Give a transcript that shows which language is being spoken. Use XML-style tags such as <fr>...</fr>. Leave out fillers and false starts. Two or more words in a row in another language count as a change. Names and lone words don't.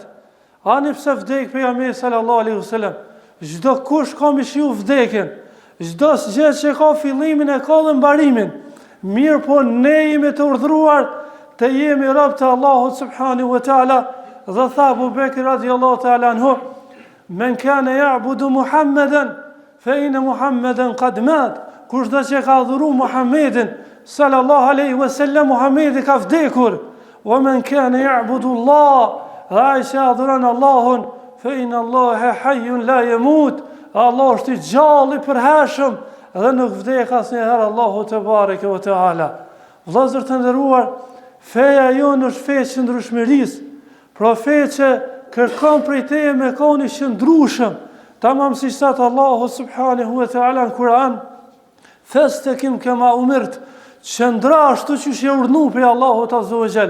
<sq>Ani pse vdek pejgamberi</sq> <ar>صلى الله عليه وسلم,</ar> <sq>çdo kush ka me shiu vdekjen, çdo gjë që ka fillimin e ka dhe mbarimin. Mirë po ne jemi të urdhëruar të jemi rob të Allahut</sq> <ar>سبحانه وتعالى.</ar> <sq>Dhe tha Abu Bekri</sq> <ar>رضي الله تعالى عنه من كان يعبد محمدا فإن محمدا قد مات."</ar> <sq>Kushdo që ka adhuru Muhammedin</sq> <ar>صلى الله عليه وسلم,</ar> <sq>Muhammedi ka vdekur.</sq> <ar>"ومن كان يعبد الله",</ar> <sq>ai që adhuron Allahun,</sq> <ar>فإن الله حي لا يموت.</ar> <sq>Allah është i gjallë i përhershëm dhe nuk vdek asnjëherë Allahu</sq> <ar>تبارك وتعالى.</ar> <sq>Vëllezër të nderuar, feja jonë është fe e qëndrueshmërisë. Profet që kërkon prej teje me koni qëndrueshëm, tamam si thot Allahu</sq> <ar>سبحانه وتعالى</ar> <sq>në Kur'an:</sq> <ar>"فاستقم كما أمرت",</ar> <sq>qëndra ashtu siç je urdhëruar prej Allahut</sq> <ar>عز وجل.</ar>